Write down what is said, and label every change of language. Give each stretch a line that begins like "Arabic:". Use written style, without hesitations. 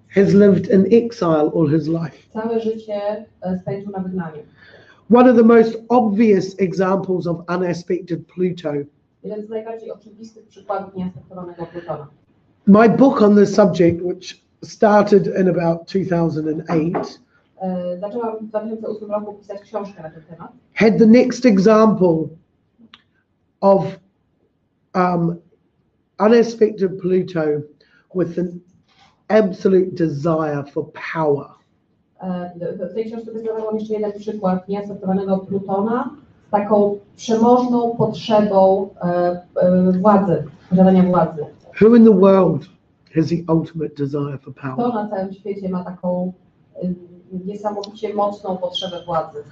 English: has lived in exile all his life.
Polish: Całe życie spędził na wygnaniu.
English: One of the most obvious examples of unaspected Pluto.
Polish: Jeden z najbardziej oczywistych przykładów nieaspektowanego Plutona.
English: My book on this subject, which started in about 2008,
Polish: Zaczęłam w 2008 roku pisać książkę na ten temat.
English: had the next example of unaspected Pluto with an absolute desire for power.
Polish: W tej książce wyznawałam jeszcze jeden przykład nieaspektowanego Plutona z taką przemożną potrzebą władzy, posiadania władzy.
English: Who in the world has the ultimate desire for
Polish: Kto
English: power?
Polish: na całym świecie ma taką niesamowicie mocną potrzebę władzy?